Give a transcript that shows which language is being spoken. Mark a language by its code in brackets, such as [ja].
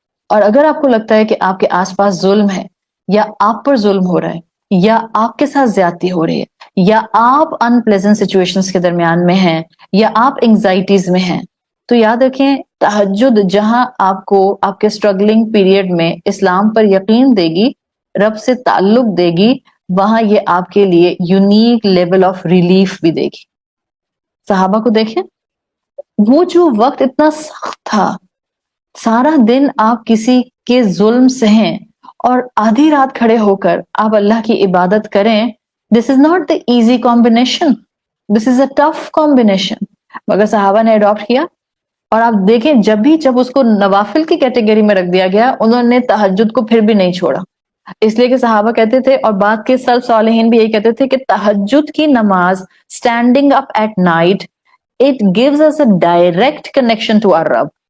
[ur] اور اگر آپ کو لگتا ہے کہ آپ کے آس پاس ظلم ہے، یا آپ پر ظلم ہو رہا ہے، یا آپ کے ساتھ زیادتی ہو رہی ہے، یا آپ ان پلیزنٹ سچویشنز کے درمیان میں ہیں، یا آپ انگزائٹیز میں ہیں، تو یاد رکھیں تہجد جہاں آپ کو آپ کے اسٹرگلنگ پیریڈ میں اسلام پر یقین دے گی، رب سے تعلق دے گی، وہاں یہ آپ کے لیے یونیک لیول آف ریلیف بھی دے گی. صحابہ کو دیکھیں، وہ جو وقت اتنا سخت تھا، سارا دن آپ کسی کے ظلم سہیں اور آدھی رات کھڑے ہو کر آپ اللہ کی عبادت کریں. [en] this is not the easy combination, this is a tough combination, [ur] مگر صحابہ نے اڈاپٹ کیا. اور آپ دیکھیں جب اس کو نوافل کی کیٹیگری میں رکھ دیا گیا، انہوں نے تہجد کو پھر بھی نہیں چھوڑا. اس لیے کہ صحابہ کہتے تھے، اور بعد کے سلف صالحین بھی یہی کہتے تھے کہ تہجد کی نماز [en] Standing up at night it gives us a direct connection to our رب.